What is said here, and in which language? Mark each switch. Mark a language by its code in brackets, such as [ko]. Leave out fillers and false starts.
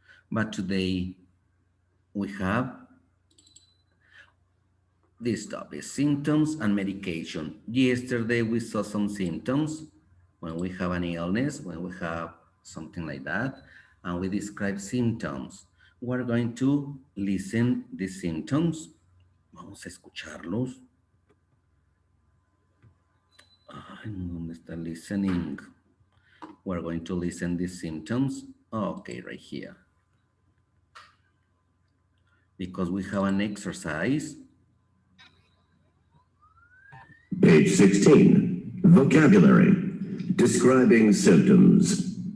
[en] But today we have this topic, symptoms and medication. Yesterday we saw some symptoms when we have an illness, when we have something like that, and we describe symptoms. We're going to listen these symptoms. [es] Vamos a escucharlos. Ay, ¿dónde está listening? [en] We're going to listen these symptoms. Okay, right here. Because we have an exercise. Page 16, vocabulary, describing symptoms.